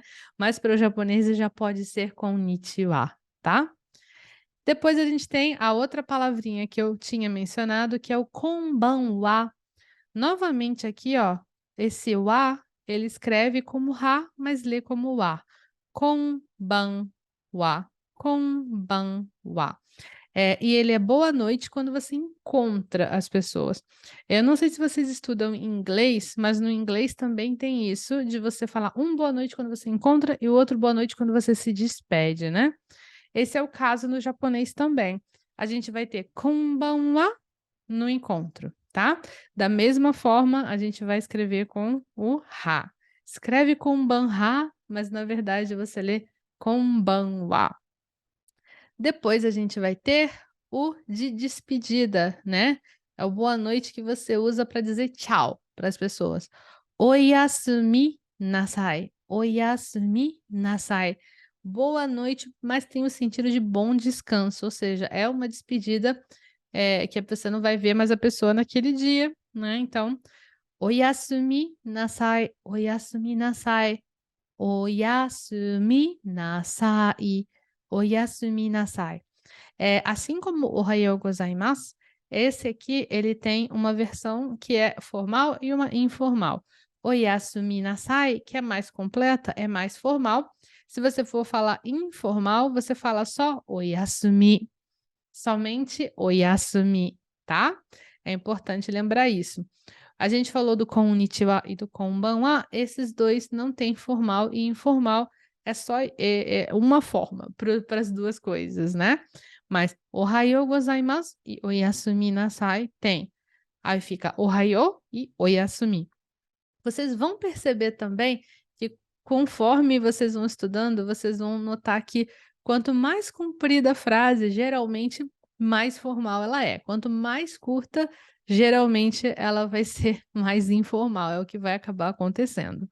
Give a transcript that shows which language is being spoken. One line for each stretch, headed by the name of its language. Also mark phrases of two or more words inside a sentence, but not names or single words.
Portuguese: Mas para os japoneses já pode ser konnichiwa, tá? Depois a gente tem a outra palavrinha que eu tinha mencionado, que é o konbanwa. Novamente aqui, ó, esse wa, ele escreve como ra, mas lê como wa. Konbanwa, konbanwa. E ele é boa noite quando você encontra as pessoas. Eu não sei se vocês estudam inglês, mas no inglês também tem isso de você falar um boa noite quando você encontra e o outro boa noite quando você se despede, né? Esse é o caso no japonês também. A gente vai ter konbanwa no encontro, tá? Da mesma forma, a gente vai escrever com o ra. Escreve konbanha, mas na verdade você lê konbanwa. Depois a gente vai ter o de despedida, né? É o boa noite que você usa para dizer tchau para as pessoas.
Japanese: おやすみなさい。おやすみなさい.
Portuguese: Boa noite, mas tem o sentido de bom descanso, ou seja, é uma despedida que a pessoa não vai ver mais a pessoa naquele dia, né? Então,
Japanese: おやすみなさい、おやすみなさい、おやすみなさい、おやすみなさい.
Portuguese: Assim como o
Japanese: おはようございます,
Portuguese: esse aqui ele tem uma versão que é formal e uma informal.
Japanese: おやすみなさい,
Portuguese: que é mais completa, é mais formal. Se você for falar informal, você fala só oyasumi, somente oyasumi, tá? É importante lembrar isso. A gente falou do konnichiwa e do konbanwa, esses dois não tem formal e informal, é só uma forma para as duas coisas, né? Mas
Japanese: おはようございます
Portuguese: e
Japanese: おやすみなさい
Portuguese: tem. Aí fica ohayou e oyasumi. Vocês vão perceber também que conforme vocês vão estudando, vocês vão notar que quanto mais comprida a frase, geralmente mais formal ela é. Quanto mais curta, geralmente ela vai ser mais informal, é o que vai acabar acontecendo.